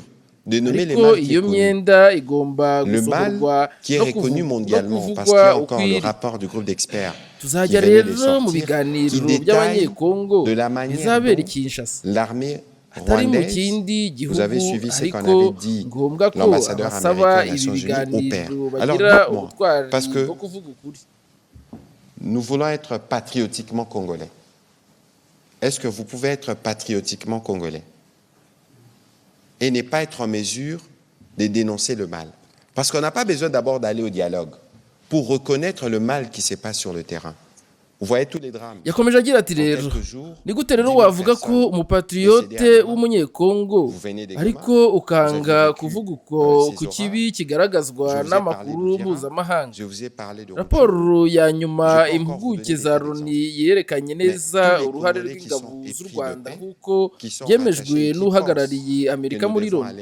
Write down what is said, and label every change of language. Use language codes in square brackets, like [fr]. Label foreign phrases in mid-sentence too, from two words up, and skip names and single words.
[rw] Ariko iyo myenda igomba gusohorwa no kuvugwa ukwiriye. Tuzajya rero mu biganiro by'abanyekongo bizabera i Kinshasa, atari mu kindi gihugu, ariko ngombwa ko abasaba ibi biganiro bagira ubutwari bwo kuvuga ukuri. [fr] Nous voulons être patriotiquement congolais. Est-ce que vous pouvez être patriotiquement congolais et ne pas être en mesure de dénoncer le mal? Parce qu'on n'a pas besoin d'abord d'aller au dialogue pour reconnaître le mal qui se passe sur le terrain. Vous voyez tous les drames. [rw] Yakomeje agira ati rero ni gute rero wavuga ko umupatriote w'umunyekongo ariko ukanga kuvuga uko ku kibi kigaragazwa n'amakuru mpuzamahanga. Raporo ya nyuma impuguke za Loni yerekanye neza uruhare rw'ingabo z'u Rwanda nk'uko byemejwe n'uhagarariye Amerika muri Loni.